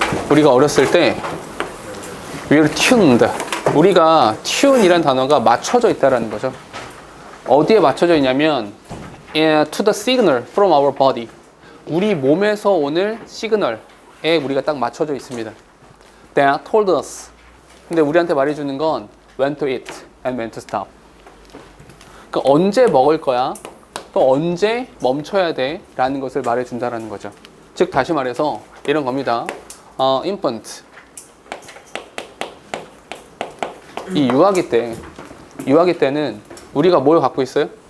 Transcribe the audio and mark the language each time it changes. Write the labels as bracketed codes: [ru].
[ko] 우리가 어렸을 때 [en] we're tuned. [ko] 우리가 tune이란 단어가 맞춰져 있다라는 거죠. 어디에 맞춰져 있냐면 [en] to the signal from our body. [ko] 우리 몸에서 오는 시그널에 우리가 딱 맞춰져 있습니다. [en] That told us. [ko] 근데 우리한테 말해주는 건 [en] when to eat and when to stop. [ko] 그러니까 언제 먹을 거야, 또 언제 멈춰야 돼 라는 것을 말해준다라는 거죠. 즉 다시 말해서 이런 겁니다. [en] infant. [ko] 이 유아기 때는 우리가 뭘 갖고 있어요?